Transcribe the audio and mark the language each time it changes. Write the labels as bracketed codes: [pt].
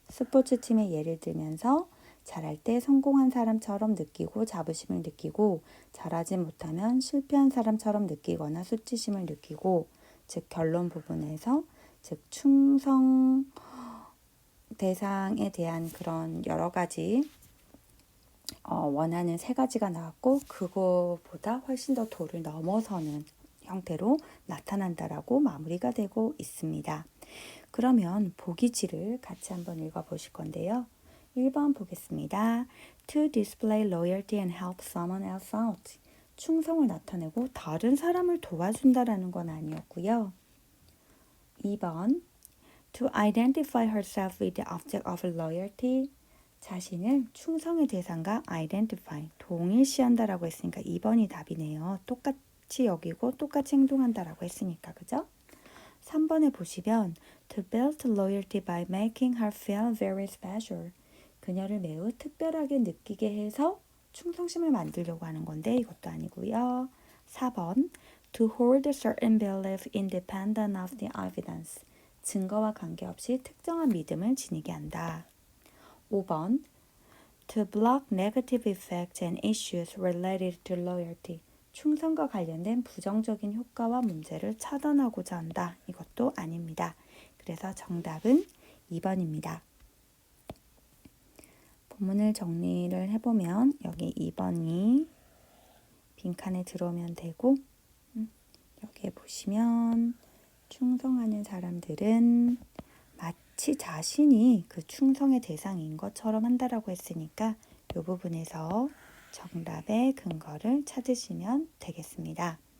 [ko] 스포츠팀의 예를 들면서 잘할 때 성공한 사람처럼 느끼고 자부심을 느끼고 잘하지 못하면 실패한 사람처럼 느끼거나 수치심을 느끼고 즉 결론 부분에서 즉 충성 대상에 대한 그런 여러 가지 원하는 세 가지가 나왔고 그거보다 훨씬 더 도를 넘어서는 형태로 나타난다라고 마무리가 되고 있습니다. 그러면 보기지를 같이 한번 읽어보실 건데요. 1번 보겠습니다. [en] To display loyalty and help someone else out. [ko] 충성을 나타내고 다른 사람을 도와준다라는 건 아니었고요. [en] 2번 To identify herself with the object of loyalty. [ko] 자신을 충성의 대상과 identify, 동일시한다라고 했으니까 2번이 답이네요. 똑같이 여기고 똑같이 행동한다라고 했으니까, 그죠? 3번에 보시면 [en] To build loyalty by making her feel very special. [ko] 그녀를 매우 특별하게 느끼게 해서 충성심을 만들려고 하는 건데 이것도 아니고요. [en] 4번 To hold a certain belief independent of the evidence. [ko] 증거와 관계없이 특정한 믿음을 지니게 한다. [en] 5번 To block negative effects and issues related to loyalty. [ko] 충성과 관련된 부정적인 효과와 문제를 차단하고자 한다. 이것도 아닙니다. 그래서 정답은 2번입니다. 본문을 정리를 해보면 여기 2번이 빈칸에 들어오면 되고 여기에 보시면 충성하는 사람들은 마치 자신이 그 충성의 대상인 것처럼 한다라고 했으니까 이 부분에서 정답의 근거를 찾으시면 되겠습니다.